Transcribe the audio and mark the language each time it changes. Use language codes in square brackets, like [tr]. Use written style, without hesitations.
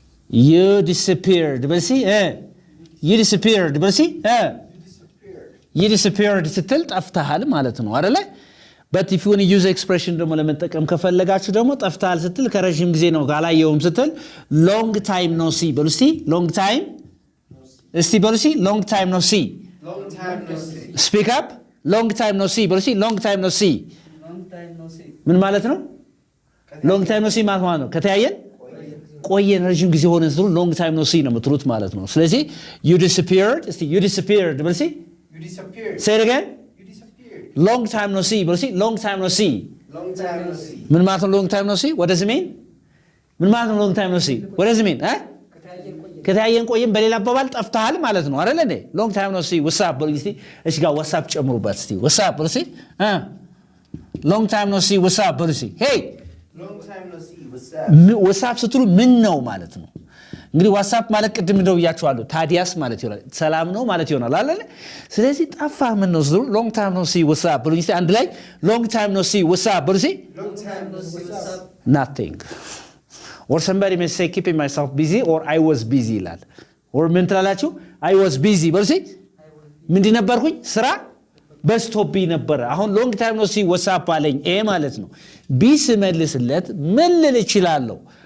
[en] you disappeared [am] በልሲ you disappeared በልሲ you disappeared ስትል ጠፍተሃል ማለት ነው አይደለ? [en] but if you want to use expression [am] ደግሞ ለመጠቀም ከፈለጋችሁ ደግሞ ጠፍተሃል ስትል ከረጅም ጊዜ ነው ካላየውም ስትል [en] long time no see [am] በሉ እስቲ long time እስቲ በሉ እስቲ long time no see [en] Long time no see. speak up long time no see [am] በሉ እስቲ [en] long time no see [am] ምን ማለት ነው? [en] long time no see [am] ማለት ነው ከተያየን ቆየን ረጅም ጊዜ ሆነን ስትሉ long time no see ነው የምትሉት ማለት ነው። ስለዚህ [en] you disappeared [am] እስቲ you disappeared በሉ እስቲ [en] You disappeared. say it again You disappeared. long time no see [am] በሉ እስቲ [en] long time no see Long time no see. [am] ምን ማለት ነው [en] long time no see what does it mean? ምን ማለት ነው long time no see what does it mean? [am] ከተያየን ቆየን በሌላ አባባል ጠፍተሃል ማለት ነው አይደል እንዴ? [en] long time no see what's up [am] በሉ እስቲ እሺ ጋር [en] what's up [am] ጨምሩበት እስቲ [en] what's up በሉ እስቲ long time no see what's up በሉ እስቲ hey Long time no see. What's up? [am] what's ስትሉ ምን ነው ማለት ነው። እንግዲህ ዋትስአፕ ማለት ቅድም እንደው ብያችኋለሁ ታዲያስ ማለት ይሆናል ሰላም ነው ማለት ይሆናል አይደል? ስለዚህ ጠፋህ ምን ነው ስትሉ [en] long time no see what's up [am] በሉ እስቲ አንድ ላይ [en] long time no see what's up በሉ እስቲ Long time no see. What's up? nothing or somebody may say keeping myself busy or I was busy ይላል or [am] ምን ትላላችሁ? [en] I was busy [am] በሉ እስቲ ምንድን ነበርኩኝ? ስራ በስቶብኝ ነበረ። አሁን [en] long time no see what's up [am] አለኝ ማለት ነው። ቢ ስመልስለት ምን ልል እችላለሁ?